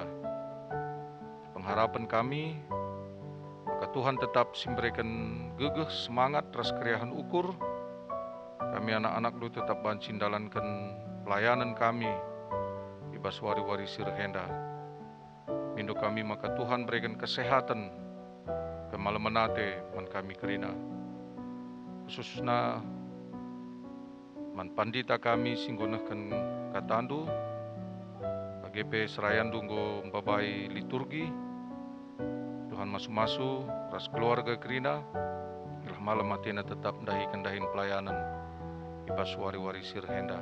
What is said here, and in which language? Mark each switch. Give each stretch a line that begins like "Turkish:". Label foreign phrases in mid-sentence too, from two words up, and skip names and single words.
Batak Karo: Pengharapan kami, maka
Indonesian: Tuhan tetap memberikan
Batak Karo: gegeh semangat ras keriahan ukur. Kami anak-anak lu tetap banci dalankan pelayanan kami, ibas wari-wari sirhenda. Mindu kami maka
Indonesian: Tuhan berikan kesehatan,
Batak Karo: dan malam menate man kami kerina. Khususna man pandita kami singgonahkan katandu, bagepe serayan dunggo babai liturgi, Tuhan masu-masu, ras keluarga kerina, ilah malam matena tetap dahin pelayanan, ibas wari-wari sirhenda.